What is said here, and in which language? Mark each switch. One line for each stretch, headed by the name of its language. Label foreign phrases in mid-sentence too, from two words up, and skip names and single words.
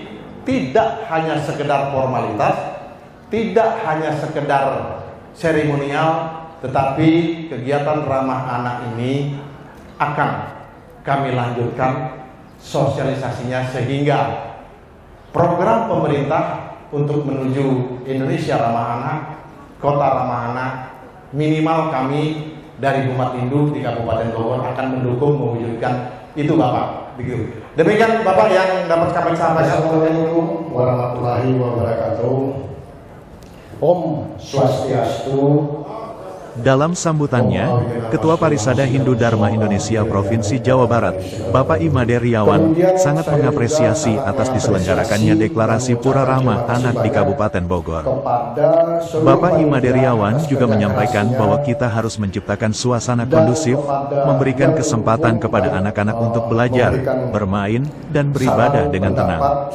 Indonesian: tidak hanya sekedar formalitas, tidak hanya sekedar seremonial, tetapi kegiatan ramah anak ini akan kami lanjutkan sosialisasinya sehingga program pemerintah untuk menuju Indonesia ramah anak, kota ramah anak, minimal kami dari umat Hindu di Kabupaten Bogor akan mendukung mewujudkan itu Bapak. Begitu. Demikian Bapak yang dapat kami sampaikan.
Arabic: السلام عليكم ورحمة الله وبركاته.
Balinese: Om Swastiastu.
Indonesian: Dalam sambutannya, Ketua Parisada Hindu Dharma Indonesia Provinsi Jawa Barat, Bapak Imade Riawan, sangat mengapresiasi atas diselenggarakannya deklarasi Pura Ramah Anak di Kabupaten Bogor. Bapak Imade Riawan juga menyampaikan bahwa kita harus menciptakan suasana kondusif, memberikan kesempatan kepada anak-anak untuk belajar, bermain, dan beribadah dengan tenang.